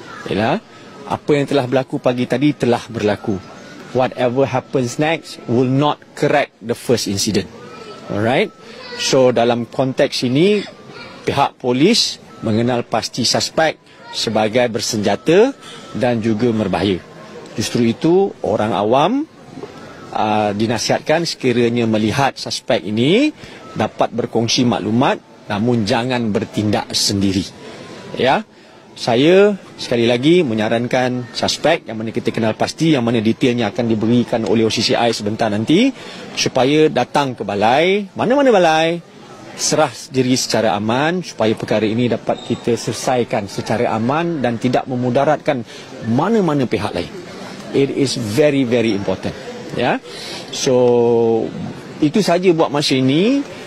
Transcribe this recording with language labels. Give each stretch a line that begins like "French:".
Malay: Yalah, apa yang telah berlaku pagi tadi telah berlaku.
English: Whatever happens next will not correct the first incident. Alright.
Malay: So dalam konteks ini, pihak polis mengenal pasti suspek sebagai bersenjata dan juga berbahaya. Justru itu orang awam dinasihatkan sekiranya melihat suspek ini dapat berkongsi maklumat, namun jangan bertindak sendiri. Ya. Saya sekali lagi menyarankan suspek yang mana kita kenal pasti, yang mana detailnya akan diberikan oleh OCCI sebentar nanti, supaya datang ke balai, mana-mana balai, serah diri secara aman supaya perkara ini dapat kita selesaikan secara aman dan tidak memudaratkan mana-mana pihak lain.
English: It is very very important.
Malay: Ya. So itu saja buat masa ini.